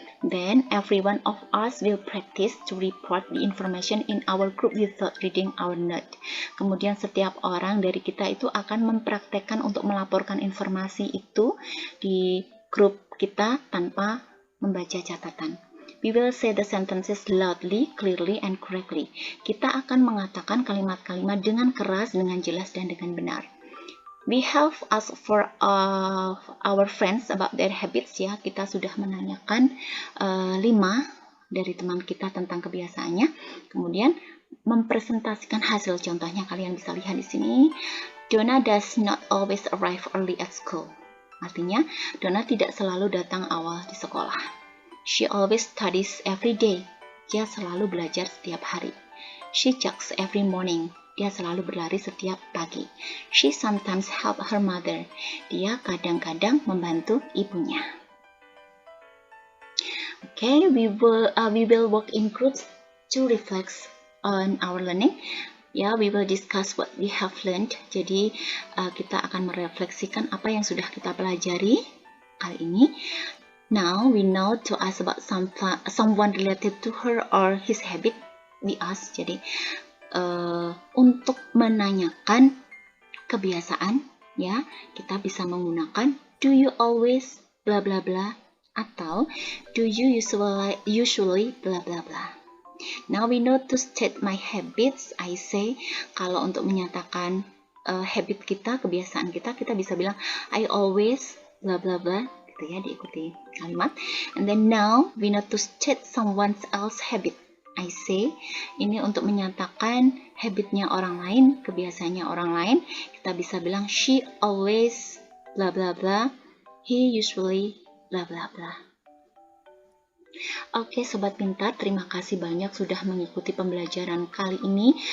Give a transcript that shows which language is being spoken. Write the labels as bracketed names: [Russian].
[English] Then every one of us will practice to report the information in our group without reading our note. [Indonesian] Kemudian setiap orang dari kita itu akan mempraktekkan untuk melaporkan informasi itu di grup kita tanpa membaca catatan. [English] We will say the sentences loudly, clearly, and correctly. [Indonesian] Kita akan mengatakan kalimat-kalimat dengan keras, dengan jelas, dan dengan benar. [English] We have asked for our friends about their habits ya. [Indonesian] Kita sudah menanyakan 5 dari teman kita tentang kebiasaannya. Kemudian mempresentasikan hasil. Contohnya kalian bisa lihat di sini. [English] Donna does not always arrive early at school. [Indonesian] Artinya Donna tidak selalu datang awal di sekolah. [English] She always studies every day. [Indonesian] Dia selalu belajar setiap hari. [English] She jogs every morning. [Indonesian] Dia selalu berlari setiap pagi. [English] She sometimes help her mother. [Indonesian] Dia kadang-kadang membantu ibunya. [English] Okay, we will work in groups to reflect on our learning. [Indonesian] Ya, [English] we will discuss what we have learned. [Indonesian] Jadi, kita akan merefleksikan apa yang sudah kita pelajari kali ini. [English] Now, we know to ask about someone related to her or his habit. We ask, [Indonesian] jadi untuk menanyakan kebiasaan, ya, kita bisa menggunakan [English] do you always bla bla bla [Indonesian] atau [English] do you usually bla bla bla. Now we know to state my habits. I say, [Indonesian] kalau untuk menyatakan habit kita, kebiasaan kita bisa bilang [English] I always bla bla bla, [Indonesian] gitu ya, diikuti kalimat. [English] And then now we know to state someone else habit. I say, [Indonesian] ini untuk menyatakan habitnya orang lain, kebiasaannya orang lain, kita bisa bilang [English] she always bla bla [Indonesian] bla, he usually bla bla bla. Oke Sobat Pintar, terima kasih banyak sudah mengikuti pembelajaran kali ini.